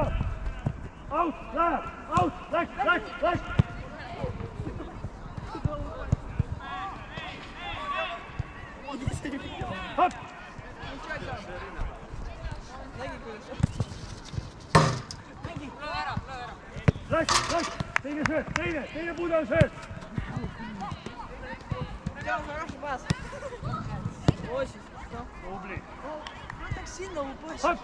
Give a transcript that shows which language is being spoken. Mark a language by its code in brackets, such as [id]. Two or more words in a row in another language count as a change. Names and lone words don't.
[et] Out, läheb, out, läks. Hopp. Läks, teine sööt, teine pudel sööt. [ru] Взял хороший пас. Очень. [et] Tubli. [ru] Он так сильно упустил. [et] Hopp.